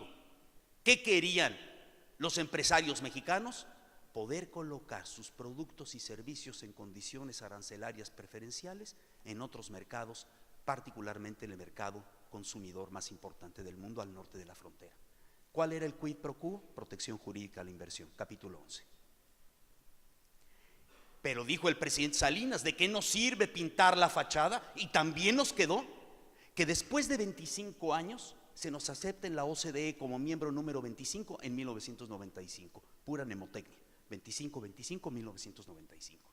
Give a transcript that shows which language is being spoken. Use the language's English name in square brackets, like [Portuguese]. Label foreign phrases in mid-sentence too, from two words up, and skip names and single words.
[Spanish] ¿Qué querían los empresarios mexicanos? Poder colocar sus productos y servicios en condiciones arancelarias preferenciales en otros mercados, particularmente en el mercado consumidor más importante del mundo al norte de la frontera. ¿Cuál era el [Latin] quid pro quo? [Spanish] Protección jurídica a la inversión, capítulo 11. Pero dijo el presidente Salinas, ¿de qué nos sirve pintar la fachada? Y también nos quedó que después de 25 años se nos acepta en la OCDE como miembro número 25 en 1995, pura mnemotecnia, 25, 1995.